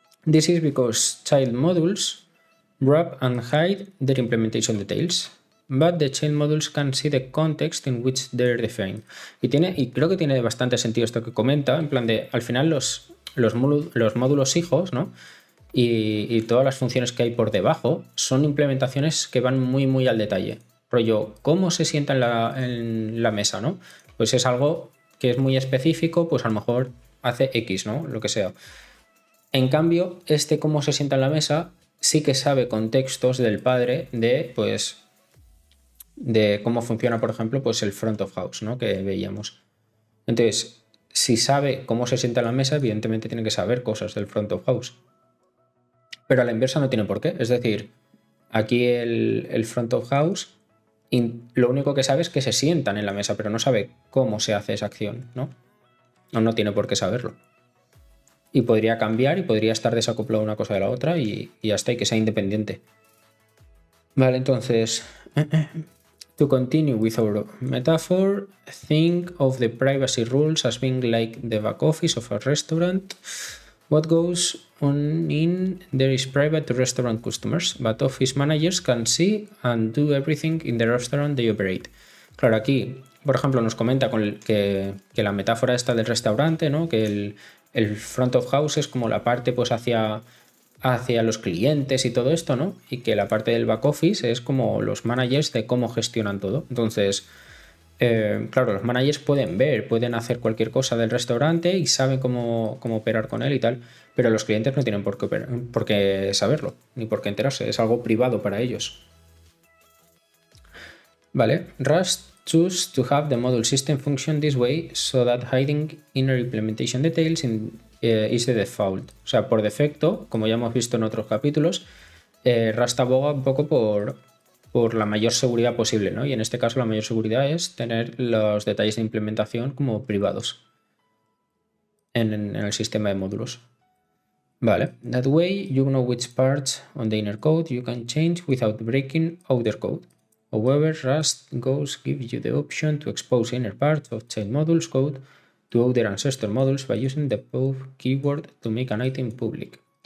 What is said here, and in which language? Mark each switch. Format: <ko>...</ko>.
<en>This is because child modules wrap and hide their implementation details, but the child modules can see the context in which they're defined.</en> <es>Y creo que tiene bastante sentido esto que comenta, en plan de, al final los módulos hijos, ¿no? Y todas las funciones que hay por debajo son implementaciones que van muy, muy al detalle. Rollo, ¿cómo se sienta en la mesa, ¿no? Pues es algo que es muy específico, pues a lo mejor hace X, ¿no? Lo que sea. En cambio, cómo se sienta en la mesa sí que sabe contextos del padre de cómo funciona, por ejemplo, pues el front of house, ¿no? Que veíamos. Entonces, si sabe cómo se sienta en la mesa, evidentemente tiene que saber cosas del front of house. Pero a la inversa no tiene por qué. Es decir, aquí el front of house, lo único que sabe es que se sientan en la mesa, pero no sabe cómo se hace esa acción, ¿no? No tiene por qué saberlo. Y podría cambiar y podría estar desacoplado una cosa de la otra y hasta ahí que sea independiente. Vale, entonces,</es> <en>to continue with our metaphor, think of the privacy rules as being like the back office of a restaurant. What goes on in there is private to restaurant customers, but office managers can see and do everything in the restaurant they operate.</en> <es>Claro, aquí, por ejemplo, nos comenta que la metáfora esta del restaurante, ¿no? Que el front of house es como la parte pues hacia los clientes y todo esto, ¿no? Y que la parte del back office es como los managers de cómo gestionan todo. Entonces, claro, los managers pueden hacer cualquier cosa del restaurante y saben cómo operar con él y tal, pero los clientes no tienen por qué saberlo, ni por qué enterarse, es algo privado para ellos.</es> <en>Vale, Rust choose to have the module system function this way so that hiding inner implementation details is the default.</en> <es>O sea, por defecto, como ya hemos visto en otros capítulos, Rust aboga un poco por la mayor seguridad posible, ¿no? Y en este caso la mayor seguridad es tener los detalles de implementación como privados en el sistema de módulos.</es> <en>Vale, that way you know which parts on the inner code you can change without breaking outer code. However, Rust Ghost gives you the option to expose inner parts of child modules code to other ancestor modules by using the pub keyword to make an item public.</en>